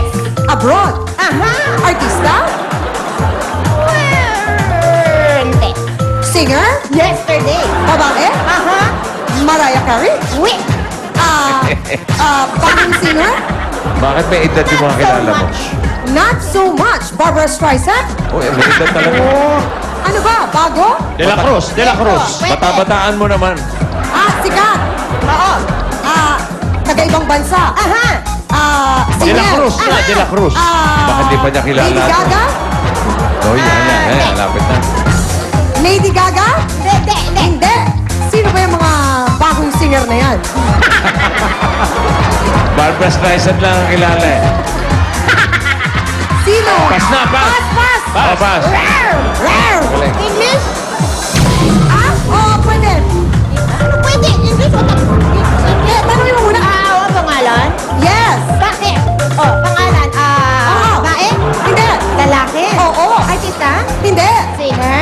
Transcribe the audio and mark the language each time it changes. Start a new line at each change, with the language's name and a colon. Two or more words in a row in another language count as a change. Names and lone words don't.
Filipino: Abroad? Aha. Artista? Hindi. Singer? Yesterday. Babae? Aha. Mariah Carey? Wait. Bagong singer? Bakit may edad yung mga kilala mo?
English: Not so much. Barbara Streisand?
Filipino: Uy, may edad talaga. Ano ba? Bago? De La Cruz. De La Cruz. Pwede. Bata-bataan mo naman. Sikat? Oo. Taga-ibang bansa? Aha. De La Singer? Cruz na. De La Cruz. Bakit di pa niya kilala? Lady Gaga? Oh, yan. Lapit na. Lady Gaga? Hindi. Hindi. Sino ba yung mga bagong singer na yan? Barbara Streisand lang ang kilala eh. Sino? Pass na, pass! Pass! Oh, pass. Rare! Galing. English? Oo, pwede. Ano pwede? English? Tanongin mo muna. Ang pangalan? Yes! Bakit? Oh, pangalan. Oo. Babae? Hindi. Lalaki? Oo. Artista? Hindi. Singer?